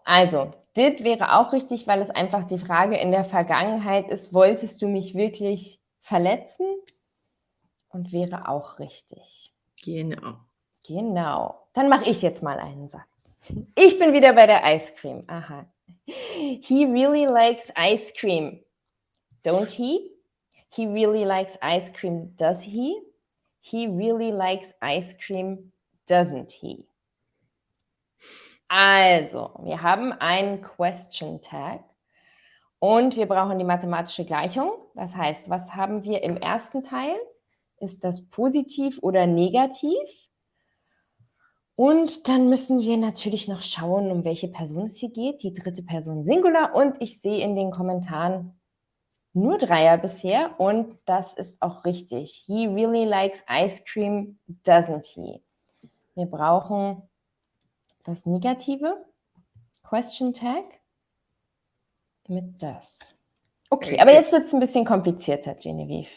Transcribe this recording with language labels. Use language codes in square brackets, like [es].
[de] Also, did wäre auch richtig, weil es einfach die Frage in der Vergangenheit ist, wolltest du mich wirklich verletzen? Und wäre auch richtig. Genau. Genau. Dann mache ich jetzt mal einen Satz. Ich bin wieder bei der Ice Cream. Aha. [en] He really likes ice cream. Don't he? He really likes ice cream. Does he? He really likes ice cream. Doesn't he? [de] Also, wir haben einen Question Tag und wir brauchen die mathematische Gleichung. Das heißt, was haben wir im ersten Teil? Ist das positiv oder negativ? Und dann müssen wir natürlich noch schauen, um welche Person es hier geht. Die dritte Person Singular und ich sehe in den Kommentaren nur Dreier bisher und das ist auch richtig. [en] He really likes ice cream, doesn't he? [de] Wir brauchen das Negative, Question Tag, mit das. Okay, aber jetzt wird es ein bisschen komplizierter, Genevieve.